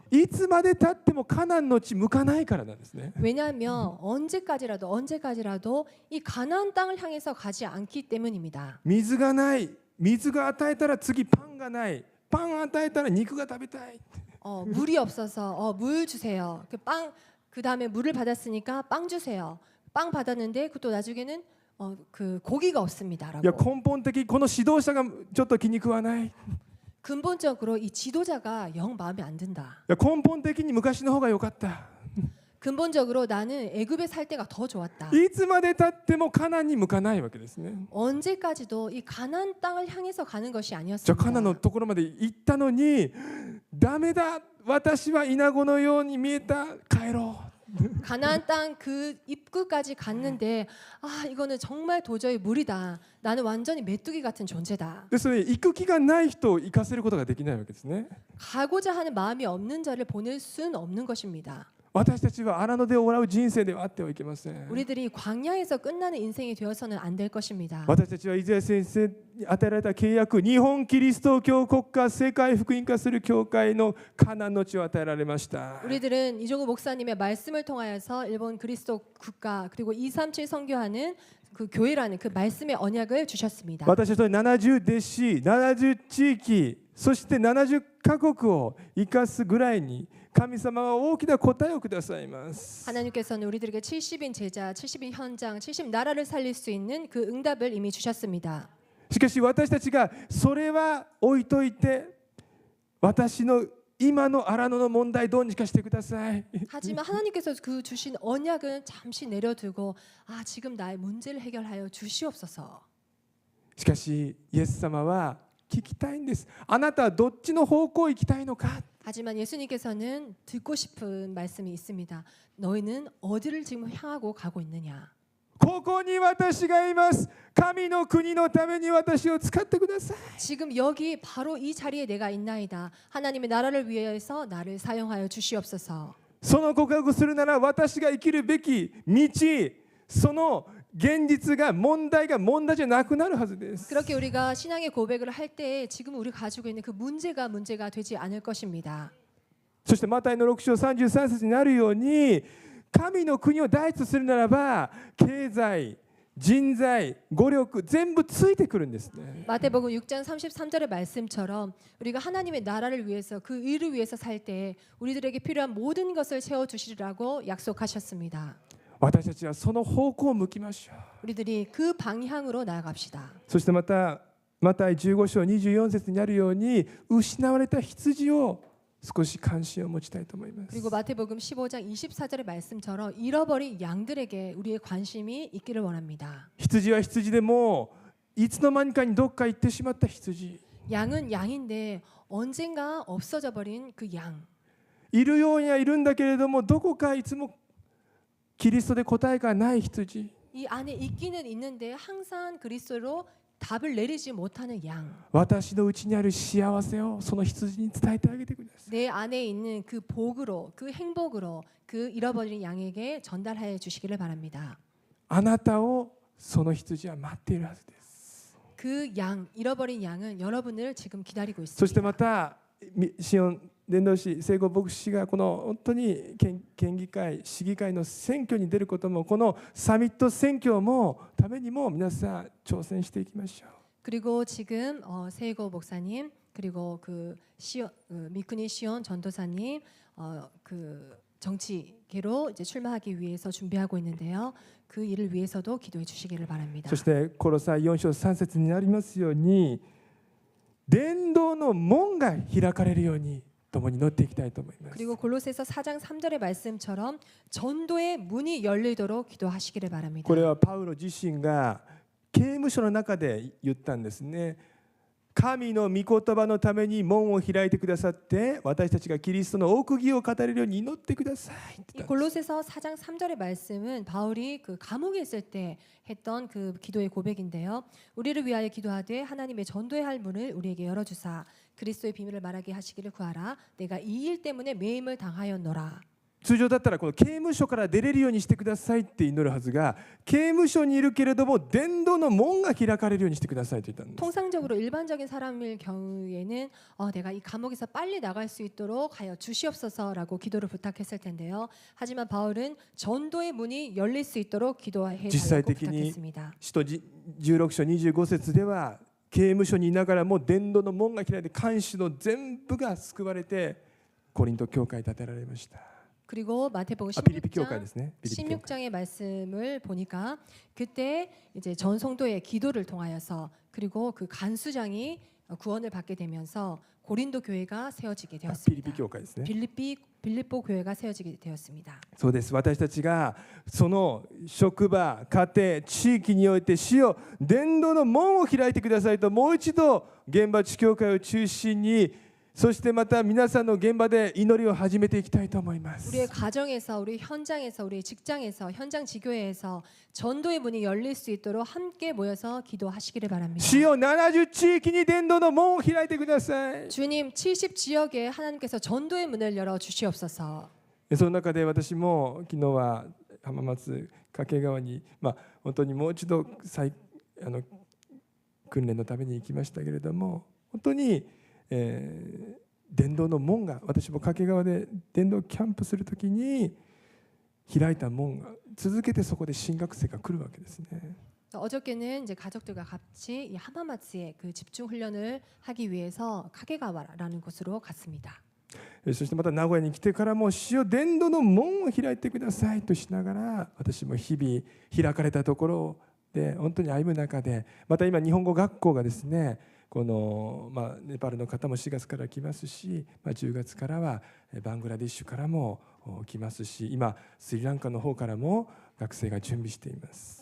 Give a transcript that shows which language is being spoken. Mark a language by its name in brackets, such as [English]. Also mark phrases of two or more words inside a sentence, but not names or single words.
[Japanese] いつまで経ってもカナンの地向かないからなんですね。 [Korean] 왜냐하면 언제까지라도 이 가나안 땅을 향해서 가지 않기 때문입니다. [Japanese] 水がない、水が与えたら次パンがない、パン与えたら肉が食べたい。 [Korean] 물이 없어서 물 주세요. 그 다음에 물을 받았으니까 빵 주세요. 빵 받았는데 또 나중에는 그 고기가 [Japanese] いや [Korean] 없습니다라고. [Japanese] 根本的にこの指導者がちょっと気に食わない。い [Korean] 근본적으로 이 지도자가 영 마음에 안 든다. [Japanese] や根本的に昔の方が良かった。 [Korean] 근본적으로 나는 애굽에 살 때가 더 좋았다. [Japanese] いつまで経ってもカナンに向かないわけですね。 [Korean] 언제까지도 이 가나안 땅을 향해서 가는 것이 [Japanese] じゃあ [Korean] 아니었습니다. [Japanese] カナンのところまで行ったのに、ダメだ、私はイナゴのように見えた、帰ろう。 [Korean] 가나안 땅 그 입구까지 갔는데 이거는 정말 도저히 무리다. 나는 완전히 메뚜기 같은 존재다. [Japanese] ですので行く気がない人を行かせることができないわけですね。 [Korean] 가고자 하는 마음이 없는 자를 보낼 수는 없는 것입니다. [Japanese] 私たちは荒野で終わる人生ではあってはいけません。 [Korean] 우리들이 광야에서 끝나는 인생이 되어서는 안 될 것입니다. [Japanese] 私たちはイザヤ先生に与えられた契約、日本キリスト教国家世界福音化する教会のカナンの地を与えられました。 [Korean] 우리들은 이종우 목사님의 말씀을 통하여서 일본 그리스도 국가 그리고 237 선교하는 그 교회라는 그 말씀의 언약을 주셨습니다. [Japanese] 私たちは70弟子、70地域、そして70カ国を生かすぐらいに神様は大きな答えをくださいます。 [Korean] 하나님께서는 우리들에게 70인 제자, 70인 현장, 70 나라를 살릴 수 있는 그 응답을 이미 주셨습니다. [Japanese] しかし私たちがそれは置いといて、私の今の荒野の問題どうにかしてください。 [Korean] 하지만 하나님께서 그 주신 언약은 잠시 내려두고 지금 나의 문제를 해결하여 주시옵소서. [Japanese] しかしイエス様は聞きたいんです。あなたはどっちの方向行きたいのか。 [Korean] 하지만 예수님께서는 듣고 싶은 말씀이 있습니다. 너희는 어디를 지금 향하고 가고 있느냐? [Japanese] ここに私がいます。神の国のために私を使ってください。 [Korean] 지금 여기 바로 이 자리에 내가 있나이다. 하나님의 나라를 위해서 나를 사용하여 주시옵소서. [Japanese] その告白するなら私が生きるべき道、その現実が問題じゃなくなるはずです。 [Korean] 그렇게 우리가 신앙의 고백을 할 때 지금 우리가 가지고 있는 그 문제가 되지 않을 것입니다. [Japanese] そしてマタイの6章33節になるように、神の国を第一とするならば経済、人材、語力全部ついてくるんですね。 [Korean] 마태복음 6장 33절의 말씀처럼 우리가 하나님의 나라를 위해서 그 의를 위해서 살 때 우리들에게 필요한 모든 것을 채워 주시리라고 약속하셨습니다. [Japanese] 私たちはその方向を向きましょう。 [Korean] 우리들이 그 방향으로 나아갑시다. [Japanese] そしてまたマタイ15章24節にあるように、失われた羊を少し関心を持ちたいと思います。 [Korean] 그리고 마태복음 15장 24절의 말씀처럼 잃어버린 양들에게 우리의 관심이 있기를 원합니다. [Japanese] 羊は羊でもいつの間にかにどっか行ってしまった羊、 [Korean] 양은 양인데 언젠가 없어져 버린 그 양. [Japanese] いるようにはいるんだけれども、どこかいつもキリストで答えがない羊、 [Korean] 이 안에 있기는 있는데 항상 그리스도로 답을 내리지 못하는 양. [Japanese] 私のうちにある幸せをその羊に伝えてあげてください。 [Korean] 내 안에 있는 그 복으로, 그 행복으로 그 잃어버린 양에게 전달해 주시기를 바랍니다. [Japanese] あなたをその羊は待っているはずです。 [Korean] 그 양, 잃어버린 양은 여러분을 지금 기다리고 [Japanese] そして [Korean] 있습니다. [Japanese] またシオン伝道師聖子牧師がこの本当に県議会市議会の選挙に出ることも、このサミット選挙もためにも皆さん挑戦していきましょう。 [Korean] 그리고 지금 세이고 목사님 그리고 미쿠니 시온 전도사님 그 정치계로 이제 출마하기 위해서 준비하고 있는데요. 그 일을 위해서도 기도해 주시기를 바랍니다. [Japanese] そしてコロサイ4章3節にありますように、伝道の門が開かれるように共に乗っていきたいと思います。 [Korean] 그리고 골로새서 4장 3절의 말씀처럼 전도의 문이 열리도록 기도하시기를 바랍니다. [Japanese] これはパウロ自身が刑務所の中で言ったんですね。神の御言葉のために門を開いてくださって、私たちがキリストの奥義を語れるように祈ってくださいって言ったんです。 [Korean] 골로새서 4장 3절의 말씀은 바울이 그 감옥에 있을 때 했던 그 기도의 고백인데요. 우리를 위하여 기도하되 하나님의 전도의 할 문을 우리에게 열어주사 그리스도의 비밀을 말하게 하시기를 구하라. 내가 이 일 때문에 매임을 당하였노라. [Japanese] 通常だったらこの刑務所から出れるようにしてくださいって祈るはずが、刑務所にいるけれども伝道の門が開かれるようにしてくださいと言ったんです。 [Korean] 통상적으로 일반적인 사람일 경우에는 내가 이 감옥에서 빨리 나갈 수 있도록 하여 주시옵소서라고 기도를 부탁했을 텐데요. 하지만 바울은 전도의 문이 열릴 수 있도록 기도해 달라고 부탁했습니다. [Japanese] 使徒16章25節では刑務所にいながらも伝道の門が開いて看守の全部が救われてコリント教会建てられました。 [Korean] 그리고 마태복음 필리피 교회 ですね。 16장의 말씀을 보니까 그때 이제 전 성도의 기도를 통하여서 그리고 그 간수장이 구원을 받게 되면서 고린도 교회가 세워지게 되었습니다. 필리피 교회 ですね。 빌립보 교회가 세워지게 되었습니다. [Japanese] そうです。私たちがその職場、家庭、地域において主よ伝道の門を開いてくださいともう一度現場地教会を中心に そしてまた皆さんの現場で祈りを始めていきたいと思います。 [Korean] 우리의 가정에서, 우리 현장에서, 우리 직장에서, 현장 지교회에서 전도의 문이 열릴 수 있도록 함께 모여서 기도하시기를 바랍니다. [Japanese] 主よ70地域に伝道の門を開いてください。 [Korean] 주님 70 지역에 하나님께서 전도의 문을 열어 주시옵소서. [Japanese] その中で私も昨日は浜松掛川に本当にもう一度訓練のために行きましたけれども、本当に 伝道の門が私も掛川で伝道キャンプするときに開いた門が続けてそこで新学生が来るわけですね。 [Korean] 어저께는 이제 가족들과 같이 이 하마마츠에 그 집중 훈련을 하기 위해서 카게가와라는 곳으로 갔습니다. [Japanese] そしてまた名古屋に来てからも主よ伝道の門を開いてくださいとしながら私も日々開かれたところで本当に歩む中でまた今日本語学校がですね このネパールの方も4月から来ますし、10月からはバングラデシュからも来ますし、今スリランカの方からも学生が準備しています。